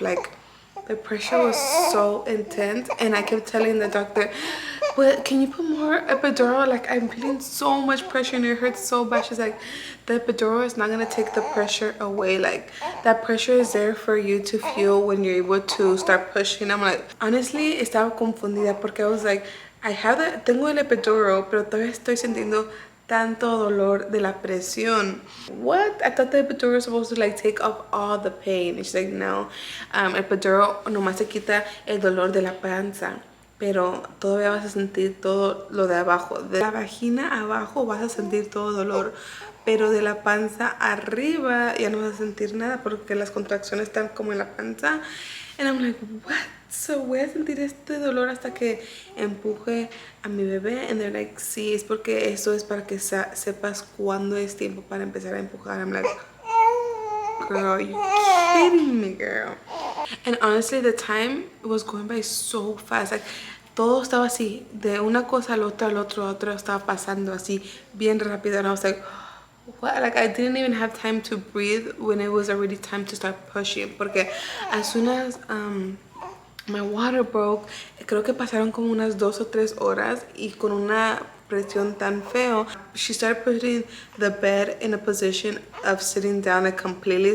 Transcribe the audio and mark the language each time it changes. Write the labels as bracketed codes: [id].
[en] Like, the pressure was so intense, and I kept telling the doctor, but can you put more epidural? Like, I'm feeling so much pressure and it hurts so bad. She's like, the epidural is not gonna take the pressure away. Like, that pressure is there for you to feel when you're able to start pushing. I'm like, honestly, [es] estaba confundida porque [en] I was like, [es] tengo el epidural, pero todavía estoy sintiendo tanto dolor de la presión. [en] What? I thought the epidural was supposed to like take off all the pain. And she's like, [es] no, el epidural nomás se quita el dolor de la panza, pero todavía vas a sentir todo lo de abajo. De la vagina abajo vas a sentir todo dolor, pero de la panza arriba ya no vas a sentir nada porque las contracciones están como en la panza. [en] And I'm like, what? [es] So voy a sentir este dolor hasta que empuje a mi bebé. [en] And they're like, [es] sí, es porque eso es para que sepas cuándo es tiempo para empezar a empujar. [en] I'm like, girl, you kidding me, girl? And honestly, the time was going by so fast. [es] Like, todo estaba así, de una cosa al otro, estaba pasando así, bien rápido. [en] And I was like, what? Like, I didn't even have time to breathe when it was already time to start pushing. [es] Porque [en] as soon as my water broke, [es] creo que pasaron como unas 2 o 3 horas, y con una presión tan feo. [en] She started putting the bed in a position of sitting down like completely.